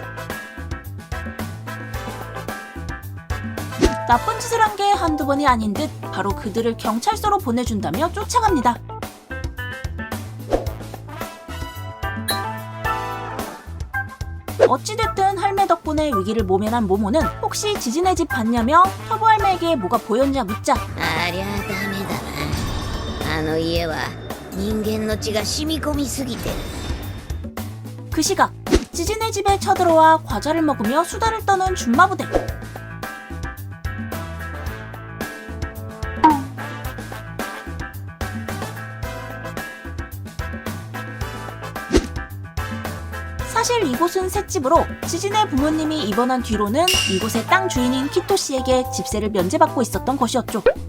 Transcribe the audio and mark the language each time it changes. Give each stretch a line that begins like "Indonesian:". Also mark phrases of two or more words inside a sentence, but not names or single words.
Korean: 나쁜 짓을 한 게 한두 번이 아닌 듯 바로 그들을 경찰서로 보내준다며 쫓아갑니다. 어찌됐든 할매 덕분에 위기를 모면한 모모는 혹시 지진의 집 봤냐며 터보 할매에게 뭐가 보였냐 묻자
Japanese: ありゃダメだな。あの家は人間の血が染み込みすぎてる。
Korean: 그 시각 지진의 집에 쳐들어와 과자를 먹으며 수다를 떠는 준마부대. 사실 이곳은 셋집으로 지진의 부모님이 입원한 뒤로는 이곳의 땅 주인인 키토 씨에게 집세를 면제받고 있었던 것이었죠.